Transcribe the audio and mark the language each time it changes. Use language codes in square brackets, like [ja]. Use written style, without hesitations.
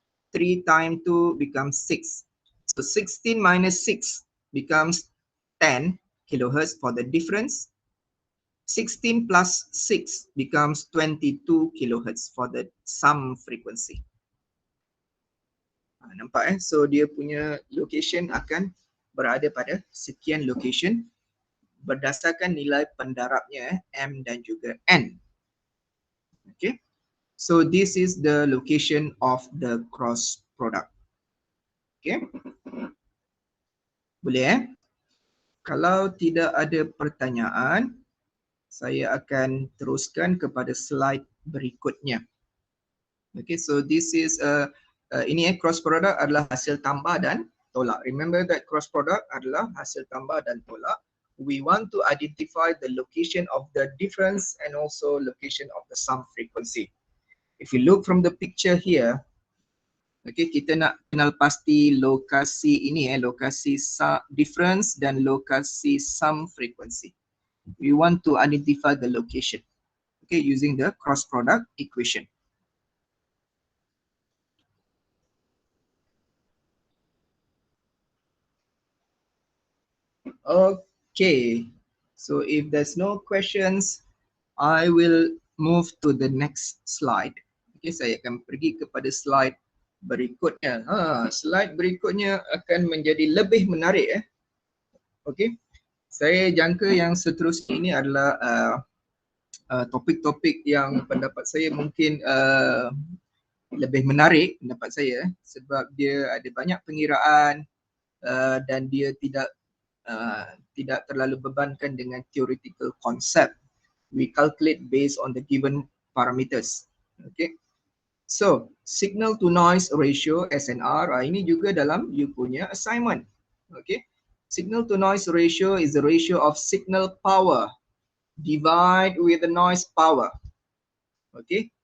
[en] 3 times 2 becomes 6. So 16 minus 6 becomes 10 kilohertz for the difference. 16 plus 6 becomes 22 kilohertz for the sum frequency. [ms] Nampak So dia punya location akan berada pada sekian location berdasarkan nilai pendarabnya M dan juga N. Okay. [en] So this is the location of the cross product. [ms] Okay. Boleh Kalau tidak ada pertanyaan, saya akan teruskan kepada slide berikutnya. Okay, [en] so this is [ms] ini cross product adalah hasil tambah dan tolak. [en] Remember that [ms] cross product adalah hasil tambah dan tolak. [en] We want to identify the location of the difference and also location of the sum frequency. If you look from the picture here, [ms] okay, kita nak kenal pasti lokasi ini lokasi difference dan lokasi sum frequency. [en] We want to identify the location, okay, using the cross product equation. Okay, so if there's no questions, I will move to the next slide. [ms] Okay, saya akan pergi kepada slide berikutnya. Slide berikutnya akan menjadi lebih menarik. Okay, saya jangka yang seterusnya ini adalah topik-topik yang pendapat saya mungkin lebih menarik pendapat saya sebab dia ada banyak pengiraan dan dia tidak terlalu bebankan dengan theoretical concept. [en] We calculate based on the given parameters. Okay. [ms] So signal to noise ratio SNR ini juga dalam you punya assignment. Okay. [en] Signal to noise ratio is the ratio of signal power divide with the noise power. Okay.